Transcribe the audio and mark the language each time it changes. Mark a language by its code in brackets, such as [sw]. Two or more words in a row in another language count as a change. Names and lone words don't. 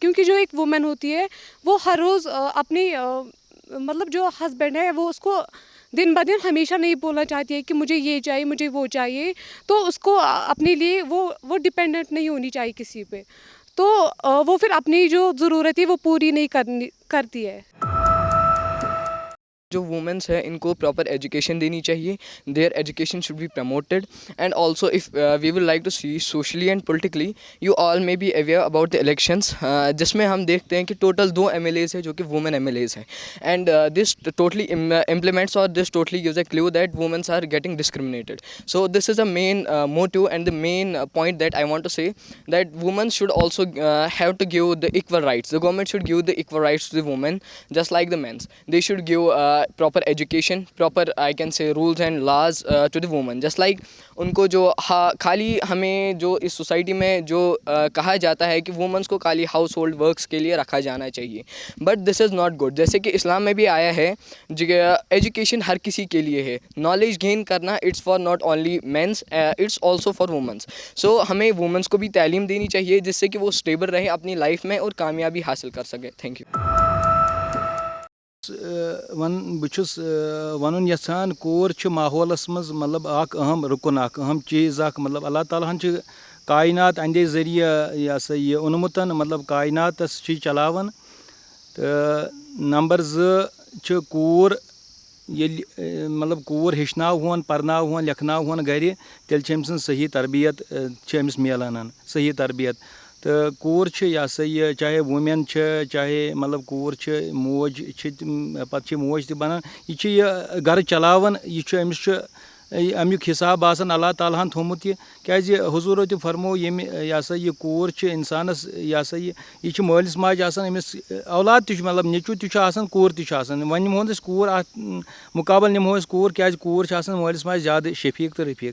[hi] क्योंकि जो एक वुमेन होती है वो हर रोज़ अपनी मतलब जो हस्बैंड है वो उसको दिन ब दिन हमेशा नहीं बोलना चाहती है कि मुझे ये चाहिए, मुझे वो चाहिए। तो उसको अपने लिए वो डिपेंडेंट नहीं होनी चाहिए किसी पे। तो वो फिर अपनी जो ज़रूरत है वो पूरी नहीं करती है। जो वुमेन्स है इनको [en] proper education [hi] देनी चाहिए, [en] their education should be promoted. and also if we will like to see socially and politically, you all may be aware about the elections, [hi] जिसमें हम देखते हैं कि टोटल 2 MLAs है जो कि वुमेन MLAs हैं। [en] and this totally implements और this totally gives a clue that womens are getting discriminated। so this is a main motive and the main point that I want to say, that women should also have to give the equal rights. the government should give the equal rights to the women just like the mens. they should give proper education, proper I can say rules and laws to the women. Just like [hi] उनको जो खाली हमें जो इस सोसाइटी में जो कहा जाता है कि वुमेंस को खाली [en] household works [hi] के लिए रखा जाना चाहिए, [en] but this is not good. [hi] जैसे कि इस्लाम में भी आया है एजुकेशन हर किसी के लिए है. [en] knowledge gain करना it's for not only mens, it's also for womens. [hi] सो हमें वुमेंस को भी तालीम देनी चाहिए जिससे कि वो स्टेबल रहे अपनी लाइफ में और कामयाबी हासिल कर सके. [en] thank you. [ks] बहुत वन यहान कोर माहौलस मज मतलब अहम रुकन अहम चीज़ मतलब अल्लाह ताला कायनात अंदे जरिए यह सा यह ओनमुत मतलब कायनात चलावन. तो नंबर 2 कोर मतलब कोर हेचन पर्न लिखन गर तेल सही तरबियत अमिस मिलान सही तरबियत. तो कोर यह सा यह चाहे वुमेन चाहे मतलब कोर मोज पे मोज त बनान यह घर चलावन यह अमिस अमुक हिसाब आसान अल्लाह ताला थोमुत क्या हुजूरो तो फरमो यम यह सा यह कोर इंसानस यह सा यह मालिस माज अमिस औलाद त मतलब नेचू त कोर त वन निमो कोर मुकाबल निमो कोर क्या कोर मालिस माज ज़्यादा शफीक तो रफीक.